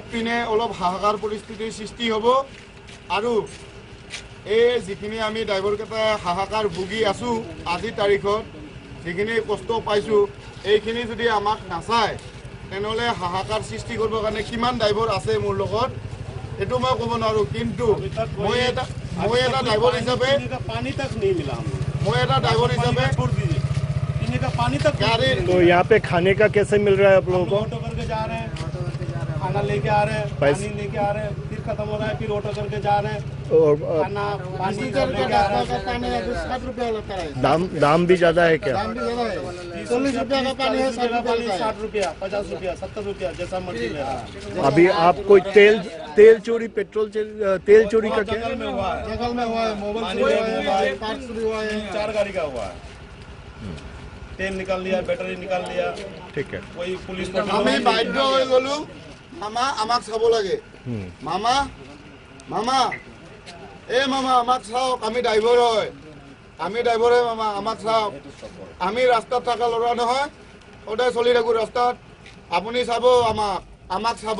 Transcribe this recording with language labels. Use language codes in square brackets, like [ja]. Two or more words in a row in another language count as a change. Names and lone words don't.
[as] পিনে অলপ হাহাকাৰ পৰিস্থিতিৰ সৃষ্টি হ'ব আৰু এই যিখিনি আমি ড্ৰাইভাৰকেইটা হাহাকাৰ ভুগি আছোঁ আজি তাৰিখত যিখিনি কষ্ট পাইছোঁ এইখিনি যদি আমাক নাচায় তেনেহ'লে হাহাকাৰ সৃষ্টি কৰিবৰ কাৰণে কিমান ড্ৰাইভাৰ আছে মোৰ লগত এইটো মই ক'ব নোৱাৰোঁ কিন্তু মই এটা [hi] ड्राइवर हिसाबे पानी तक नहीं मिला मैं एक ड्राइवर हिसाबे छोड़ दीजिए पीने का पानी तक तो यहाँ पे खाने का कैसे मिल रहा है आप लोगों को ऑटो करके जा रहे हैं खाना लेके आ रहे हैं पानी लेके आ रहे हैं फिर खत्म हो रहा है फिर ऑटो करके जा रहे हैं और खाना पानी लेके आ रहे हैं 60 रुपया लगता है दाम भी ज्यादा है क्या दाम भी ज्यादा है 40 रुपया का पानी है 60 रुपया 50 रुपया 70 रुपया जैसा मर्जी ले रहा है अभी आप कोई तेल चोरी पेट्रोल तेल चोरी का क्या जंगल में हुआ है मोबाइल हुआ है पार्ट्स भी हुआ है 4 गाड़ी का हुआ है तेल निकाल लिया बैटरी निकाल लिया ठीक है कोई पुलिस [as] আমি বাধ্য হৈ গলো মামা আমাক চাব লাগে মামা মামা মামা আমাক চাওক আমি ড্ৰাইভাৰ হয় মামা আমাক চাওক আমি ৰাস্তাত থকা ল'ৰা নহয় সদায় চলি থাকোঁ ৰাস্তাত আপুনি চাব আমাক চাব